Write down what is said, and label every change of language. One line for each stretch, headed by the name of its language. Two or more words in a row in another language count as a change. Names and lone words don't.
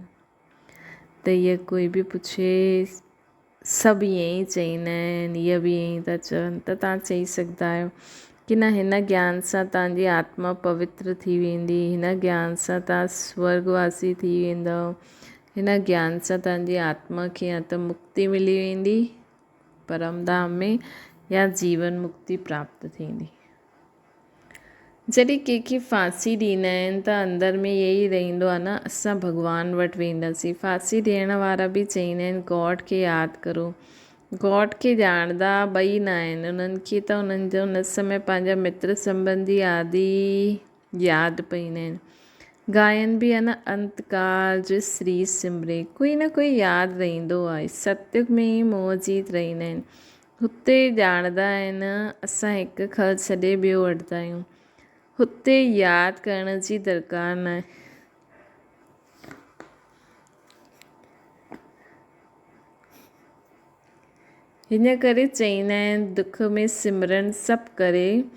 Sindhi: त इहा कोई बि पुछे सभु ईअं ई चईंदा आहिनि, इहा बि ईअं ई था चवनि, त तव्हां चई सघंदा आहियो कि न हिन ज्ञान सां तव्हांजी आत्मा पवित्र थी वेंदी, हिन ज्ञान सां तव्हां स्वर्गवासी थी वेंदव, हिन ज्ञान सां तव्हांजी आत्मा खे या त मुक्ति मिली वेंदी परम धाम में या जीवन मुक्ति प्राप्त थींदी। जॾहिं कंहिंखे फांसी ॾींदा आहिनि त अंदर में इहे ई रहंदो आहे न, असां भॻवान वटि वेंदासीं। फांसी ॾियण वारा बि चईंदा आहिनि गॉड खे यादि करो। गॉड खे ॼाणंदा ॿई न आहिनि, उन्हनि खे त उन्हनि जो उन समय पंहिंजा मित्र संबंधी आदि यादि पईंदा आहिनि। गायन बि आहे न अंतकाल जो श्री सिमरे, कोई न कोई यादि रहंदो आहे। सत्युग में ई मोहजीत रहंदा आहिनि, हुते ॼाणंदा आहिनि। असां हिकु खल छॾे ॿियो वठंदा आहियूं, हुते यादि करण जी दरकार न आहे। हिन करे चईंदा आहिनि
Hindi: दुख में सिमरन सभु करे।